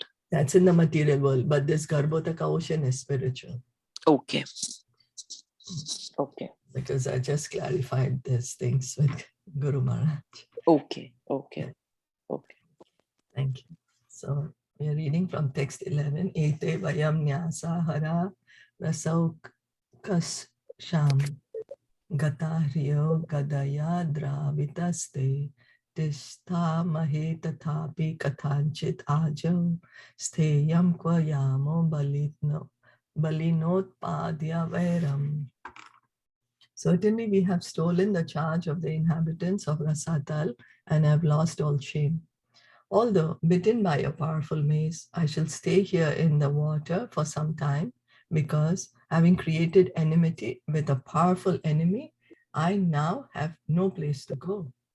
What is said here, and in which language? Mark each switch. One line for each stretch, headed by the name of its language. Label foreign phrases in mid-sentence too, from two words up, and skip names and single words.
English: That's in the material world, but this Garbhodaka ocean is spiritual. Okay. Okay. Because I just clarified these things with Guru Maharaj. Okay. Thank you. So we are reading from text 11.
Sanskrit: Ete vayam nyasa hara rasaukas sham gatahriyo gadaya dravitaste tishtha mahe tathapi kathanchit ajo steyam kwa yamo balinot padya vairam.
English: Certainly we have stolen the charge of the inhabitants of Rasatal and have lost all shame. Although bitten by a powerful mace, I shall stay here in the water for some time because having created enmity with a powerful enemy, I now have no place to go.